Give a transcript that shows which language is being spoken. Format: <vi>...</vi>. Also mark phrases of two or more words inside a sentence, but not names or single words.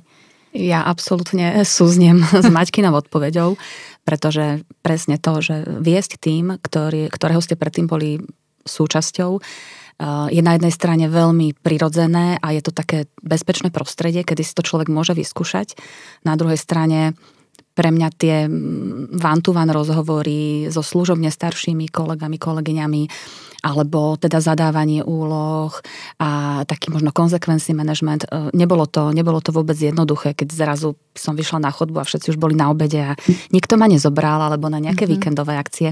<sk>Ja absolútne súznem s Maťkinou odpoveďou, pretože presne to, že viesť tým, ktorého ste predtým boli súčasťou, je na jednej strane veľmi prirodzené a je to také bezpečné prostredie, kedy si to človek môže vyskúšať. Na druhej strane pre mňa tie</sk> <en>one-to-one</en> <sk>rozhovory so služobne staršími kolegami, kolegyňami, alebo teda zadávanie úloh a taký možno konsekvencí management. Nebolo to vôbec jednoduché, keď zrazu som vyšla na chodbu a všetci už boli na obede a nikto ma nezobral, alebo na nejaké víkendové akcie.</sk>